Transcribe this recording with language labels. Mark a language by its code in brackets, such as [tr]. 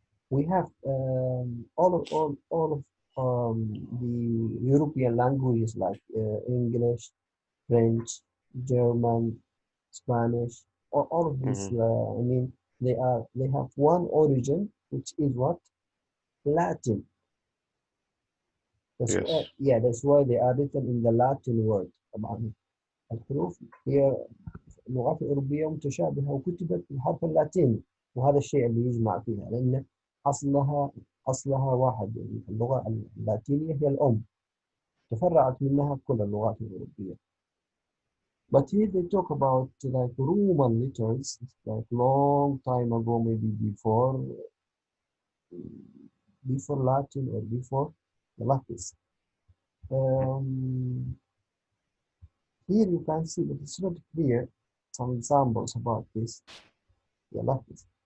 [en] We have all of the European languages like English, French, German, Spanish, all of these. Mhm. I mean, they have one origin, which is what? Latin. Yes. That's why they are written in the Latin word. [ar] طبعا الحروف هي اللغات الأوروبية متشابهة وكتبت بالحرف اللاتيني، وهذا الشيء اللي يجمع فيها لأن أصلها أصلها واحد. يعني اللغة اللاتينية هي الأم، تفرعت منها كل اللغات الأوروبية. [en] But here they talk about like Roman letters, like long time ago, maybe before Latin or before the Latin. Um, Here you can see that it's not clear some examples about this. Yeah, like this.